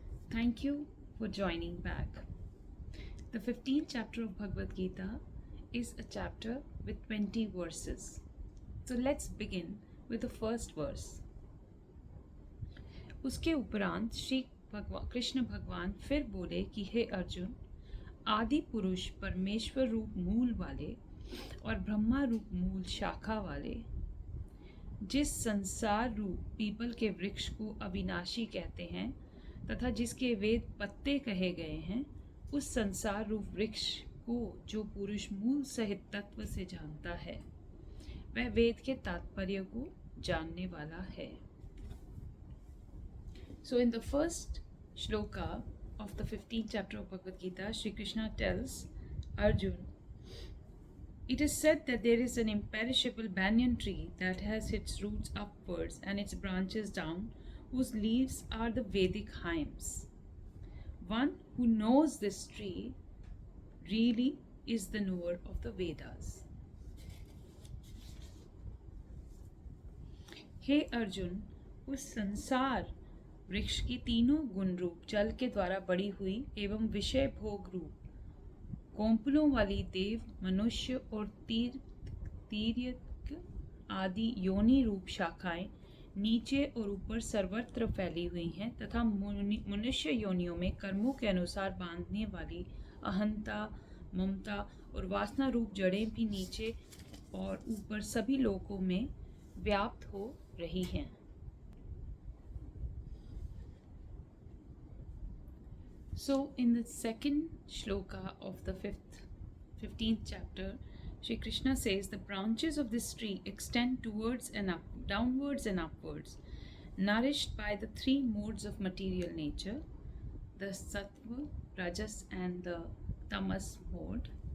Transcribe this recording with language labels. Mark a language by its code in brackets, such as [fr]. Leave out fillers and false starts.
[en] Thank you for joining back. The 15th chapter of Bhagavad Gita is a chapter with 20 verses. So let's begin with the first verse. [hi] उसके उपरांत श्री कृष्ण भगवान फिर बोले कि हे अर्जुन, आदि पुरुष परमेश्वर रूप मूल वाले और ब्रह्मा रूप मूल शाखा वाले, जिस संसार रूप पीपल के वृक्ष को अविनाशी कहते हैं तथा जिसके वेद पत्ते कहे गए हैं, उस संसार रूप वृक्ष को जो पुरुष मूल सहित तत्व से जानता है, वह वेद के तात्पर्य को जानने वाला है. [en] So in the first shloka of the 15th chapter of Bhagavad Gita, Shri Krishna tells Arjun, it is said that there is an imperishable banyan tree that has its roots upwards and its branches down, whose leaves are the Vedic hymns. One who knows this tree really is the knower of the Vedas. [hi] हे अर्जुन, उस संसार वृक्ष की तीनों गुण रूप जल के द्वारा बड़ी हुई एवं विषय भोग रूप कोंपलों वाली देव, मनुष्य और तीर्यक आदि योनि रूप शाखाएं नीचे और ऊपर सर्वत्र फैली हुई हैं तथा मनुष्य योनियों में कर्मों के अनुसार बांधने वाली अहंता, ममता और वासना रूप जड़ें भी नीचे और ऊपर सभी लोकों में व्याप्त हो रही हैं. [en] So in the second shloka of the 15th chapter, Shri Krishna says the branches of this tree extend towards and up, downwards and upwards, nourished by the three modes of material nature, the sattva, rajas and the tamas mode.